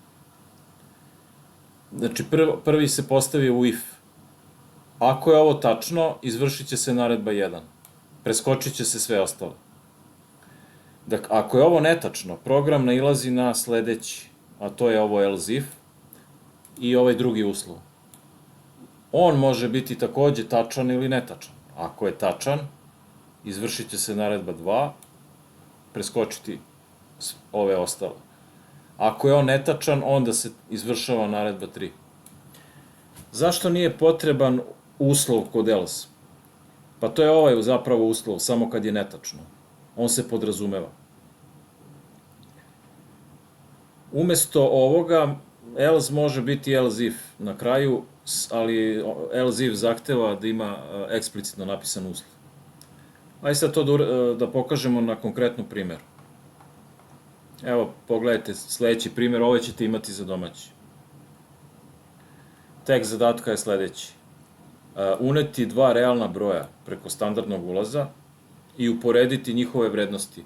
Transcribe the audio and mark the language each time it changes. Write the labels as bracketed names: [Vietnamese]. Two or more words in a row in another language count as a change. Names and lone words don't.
[Serbian] Znači, prvi se postavi u if. Ako je ovo tačno, izvršit će se naredba 1. Preskočit će se sve ostalo. Dakle, ako je ovo netačno, program nailazi na sledeći, a to je ovo [English] else if [Serbian] i ovaj drugi uslov. On može biti takođe tačan ili netačan. Ako je tačan, izvršit će se naredba 2, preskočiti ove ostale. Ako je on netačan, onda se izvršava naredba 3. Zašto nije potreban uslov kod else? Pa to je ovaj zapravo uslov, samo kad je netačno. On se podrazumeva. Umesto ovoga, else može biti [English] else if [Serbian] na kraju, ali [English] else if [Serbian] zahteva da ima eksplicitno napisan uslov. Ajde sad to da pokažemo na konkretnom primjeru. Evo, pogledajte sledeći primjer, ovaj ćete imati za domaći. Tekst zadatka je sledeći. Uneti dva realna broja preko standardnog ulaza i uporediti njihove vrednosti.